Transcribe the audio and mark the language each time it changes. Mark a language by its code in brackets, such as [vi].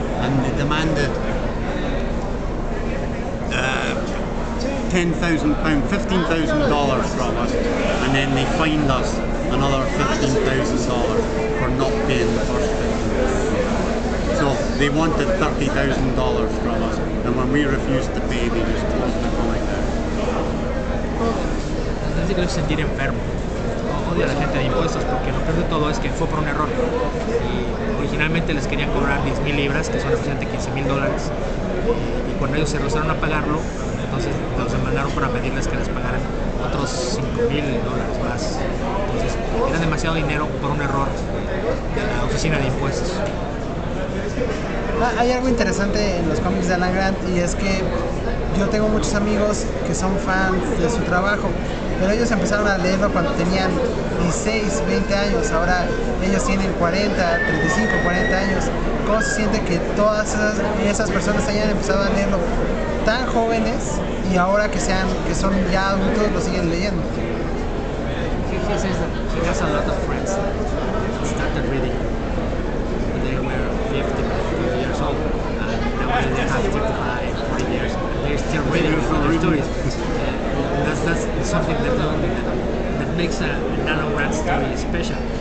[en] And they demanded £10,000, $15,000 from us, and then they fined us another $15,000 for not paying the first $15,000. So they wanted $30,000 from us, and when we refused to pay, they just closed the comic down. [es] Entonces creo que sentir enfermo. Odio a la gente de impuestos porque lo peor de todo es que fue por un error. Y originalmente les querían cobrar 10,000 libras, que son aproximadamente $15,000. Y cuando ellos se rehusaron a pagarlo, entonces los demandaron para pedirles que les pagaran otros $5,000 más. Entonces era demasiado dinero por un error de la oficina de impuestos. Hay algo interesante en los cómics de Alan Grant, y es que yo tengo muchos amigos que son fans de su trabajo, pero ellos empezaron a leerlo cuando tenían 16, 20 años, ahora ellos tienen 40, 35, 40 años. ¿Cómo se siente que todas esas personas hayan empezado a leerlo tan jóvenes y ahora que son ya adultos lo siguen leyendo? [en] He says that he has a lot of friends that started reading when they were 50 years old, and now they have 35, 40 years, and they're still reading other stories. That's something that makes an Alan Grant story special.